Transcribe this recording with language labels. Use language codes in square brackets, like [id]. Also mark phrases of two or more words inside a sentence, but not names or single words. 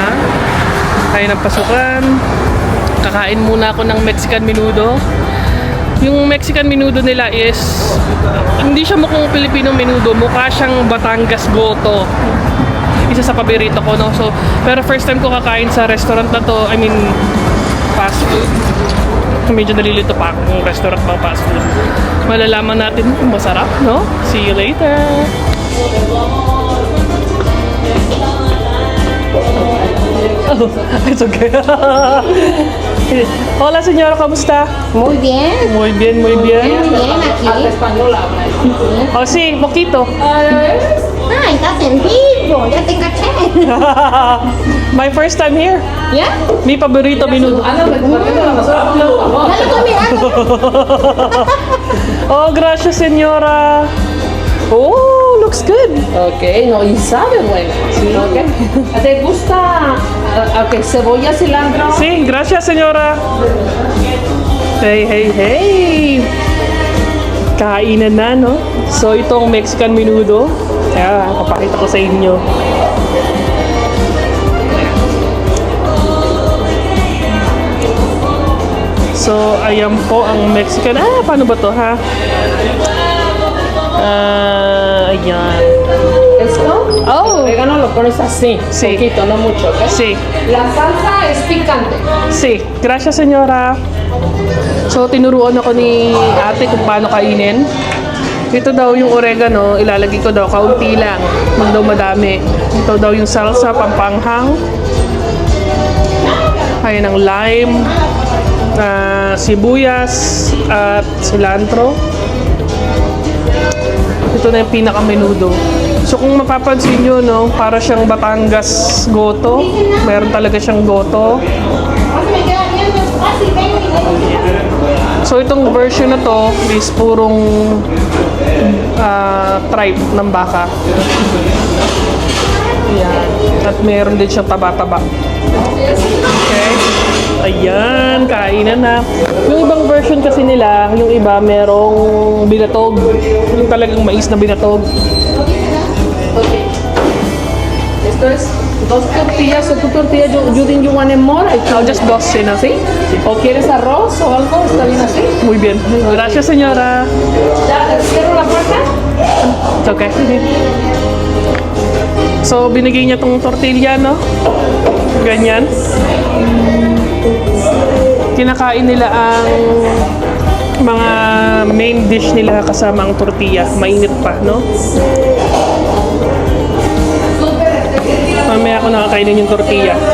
[tl] Tayo ng pasukan. Kakain muna ako ng Mexican menudo. Yung Mexican menudo nila is hindi siya mukhang Filipino menudo. Mukha siyang Batangas goto. Isa sa paborito ko, no? So, pero [en] first time [tl] ko kakain sa restaurant na to. [en] I mean, fast food. [tl] Medyo nalilito pa ako ng restaurant pang [en] fast food. [tl] Malalaman natin kung masarap, no? [en] See you later! Oh, it's okay. [es] Hola, señora, ¿kamusta? Muy bien. Muy bien, muy bien. Bien, aquí. Oh, sí, poquito. Ah, estás en vivo. Ya te caché. [en] My first time here. [es] ¿Ya? Mi paborito menudo. Ya lo comí. Oh, gracias, señora. [en] Oh, looks good. [es] Ok, no, y sabe bueno. Sí. Okay. ¿Te gusta cebolla, cilantro? Sí, gracias, señora. [en] Hey, hey, hey. [tl] Kainan na, no? So, itong Mexican menudo. Kaya, papakita ko sa inyo. So, ayan po ang Mexican. Ah, paano ba to, ha? Ayan. [es] ¿Esto? Oh. El orégano lo pones así, Sí. poquito, no mucho, ¿ok? Sí. La salsa es picante. Sí. Gracias, señora. [tl] So, tinuruan ako ni ate kung paano kainin. Ito daw yung oregano, ilalagay ko daw kaunti lang. Huwag daw madami. Ito daw yung salsa, pampanghang. Ayan ang lime, sibuyas, at cilantro. Ito na yung pinaka-menudo. So kung mapapansin nyo, no, para siyang Batangas goto. Meron talaga siyang goto. [es] Me queda viendo casi 20 minutos. [tl] So itong version na to is purong tripe ng baka. Ayan. At meron din siyang taba-taba. Okay. Ayan, kainan na. Yung ibang version kasi nila, yung iba merong binatog. Yung talagang mais na binatog. [es] Esto es dos tortillas o tu tortilla. [en] You think you want it more? No, just dos, ¿no? [es] ¿Sí? ¿O quieres arroz o algo? ¿Está bien así? Muy bien. Gracias, señora. ¿Ya te cierro la puerta? [en] It's okay. [tl] So, binigay niya tong tortilla, no? Ganyan. Kinakain nila ang mga main dish nila kasama ang tortilla. Mainit pa, no? Mamaya ako nakakainin yung tortilla.